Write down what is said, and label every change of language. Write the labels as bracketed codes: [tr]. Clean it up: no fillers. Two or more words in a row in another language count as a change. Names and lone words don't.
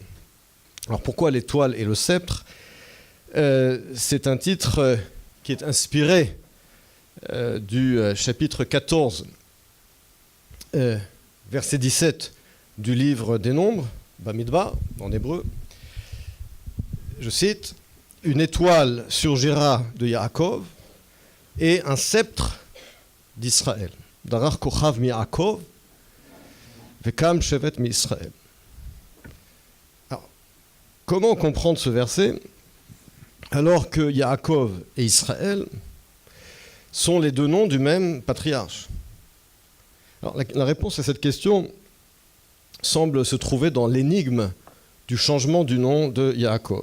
[fr] Alors, pourquoi l'étoile et le sceptre ? C'est un titre qui est inspiré du chapitre 14, verset 17 du livre des Nombres, Bamidbar, en hébreu. Je cite, « Une étoile surgira de Yaakov et un sceptre d'Israël. [he] דרך כוכב מ יעקב וקם שבט מ ישראל. [fr] » Alors, comment comprendre ce verset alors que Yaakov et Israël sont les deux noms du même patriarche ? Alors, la réponse à cette question semble se trouver dans l'énigme du changement du nom de Yaakov.